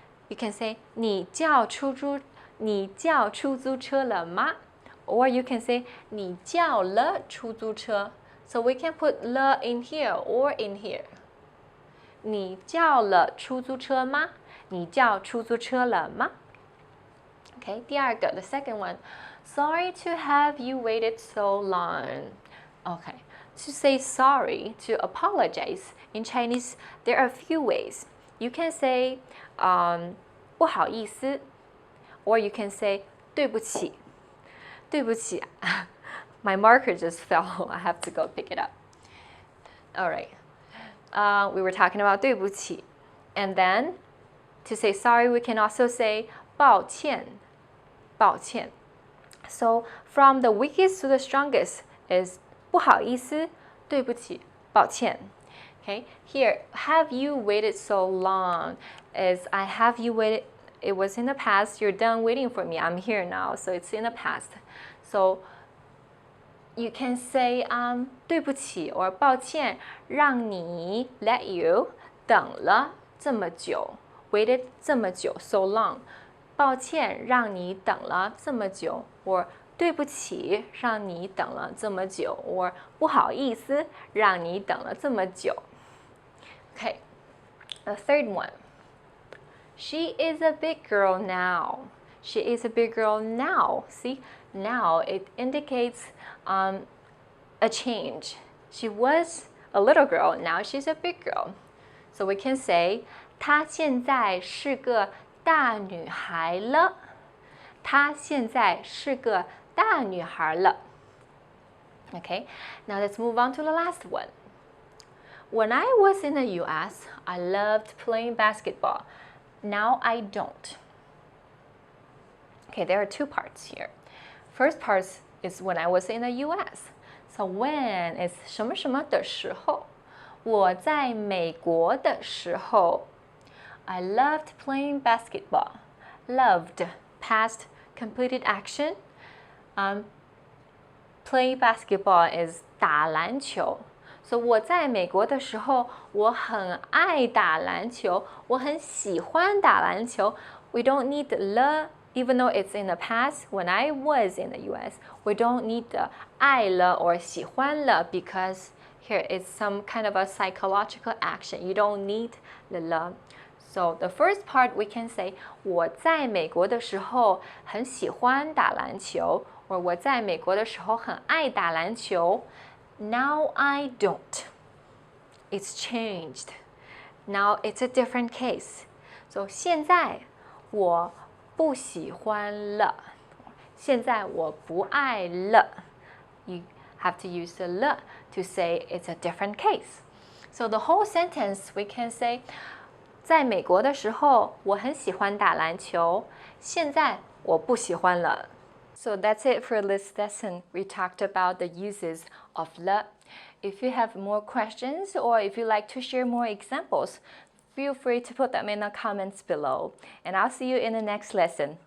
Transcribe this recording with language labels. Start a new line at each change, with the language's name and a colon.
English: You can say
Chinese: 你叫出租车了吗?
English: Or you can say
Chinese: 你叫了出租车.
English: So we can put 了 in here or in here.
Chinese: 你叫了出租车吗?你叫出租车了吗?
English: Okay,
Chinese: 第二个,
English: the second one. Sorry to have you waited so long. Okay, to say sorry, to apologize, in Chinese, there are a few ways. You can say 不好意思 or you can say 对不起. 对不起.My marker just fell. I have to go pick it up. All right. We were talking about 对不起. And then, to say sorry, we can also say 抱歉.
Chinese: 抱歉.
English: So, from the weakest to the strongest is 不好意思,对不起,抱歉. Okay, here, have you waited so long is I have you waited, it was in the past, you're done waiting for me, I'm here now, so it's in the past. So, you can say
Chinese: 对不起 or 抱歉让你
English: let you
Chinese: 等了这么久
English: waited
Chinese: 这么久
English: so long
Chinese: 抱歉让你等了这么久 or 对不起让你等了这么久 or 不好意思让你等了这么久
English: Okay, the third one. She is a big girl now. She is a big girl now. See, now it indicates a change. She was a little girl, now she's a big girl. So we can say,
Chinese: 她现在是个大女孩了。她现在是个大女孩了。
English: Okay, now let's move on to the last one. When I was in the US, I loved playing basketball. Now I don't. Okay, there are two parts here. First part is when I was in the US. So when is
Chinese: 什么什么的时候？我在美国的时候。
English: I loved playing basketball. Loved, past completed action. Playing basketball is 打篮球。
Chinese: So 我在美国的时候，我很爱打篮球，我很喜欢打篮球。
English: We don't need the even though it's in the past. When I was in the U.S., we don't need the 爱了 or 喜欢了 because here it's some kind of a psychological action. You don't need the love. So the first part we can say
Chinese: 我在美国的时候很喜欢打篮球，或我在美国的时候很爱打篮球。
English: Now I don't. It's changed. Now it's a different case.
Chinese: So 现在我不喜欢了。现在我不爱了。
English: You have to use the 了 to say it's a different case. So the whole sentence we can say
Chinese: 在美国的时候我很喜欢打篮球，现在我不喜欢了。
English: So that's it for this lesson. We talked about the uses of 了。 If you have more questions or if you like to share more examples, feel free to put them in the comments below. And I'll see you in the next lesson.